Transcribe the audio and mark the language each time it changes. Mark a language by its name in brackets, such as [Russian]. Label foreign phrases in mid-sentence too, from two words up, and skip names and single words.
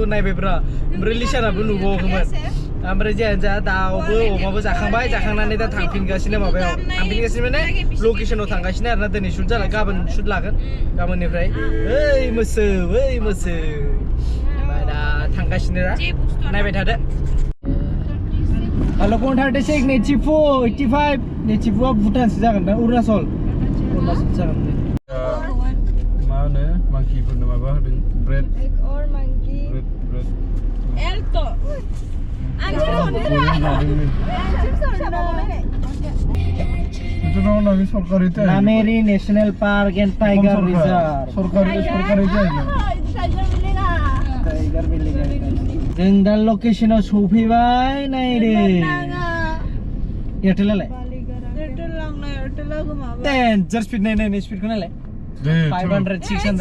[Bodo] नायबायब्रा ओमफ्राय लिसानाबो नुबावाखैमोन ओमफ्राय जियानो जा दाउबो अमाबो जाखांनानै दा थांफिनगासिनो माबायाव माने लकेसनाव थांगासिनो आरोना दिनै शुट जाला गाबोन शुट लागोन गाबोननिफ्राय ओइ मोसौ ओमफ्राय दा थांगासिनो दा नायबाय थादो Bhalukpong 36 Nechifu 85 Nechifuआ भुटानसो जागोन दा अरुणाचल जागोन मा होनो मांकिफोरनो माबा होदों ब्रेड एल्टो नामेरि नेशनल पार्क एंड टाइगर रिजर्व सरकारि टाइगर बिल्डिं जों दा लकेसनाव सफैबाय नायदो एयारटेलालाय [English] danger speed [Bodo] नाय स्पिडखौ नायलाय 500 600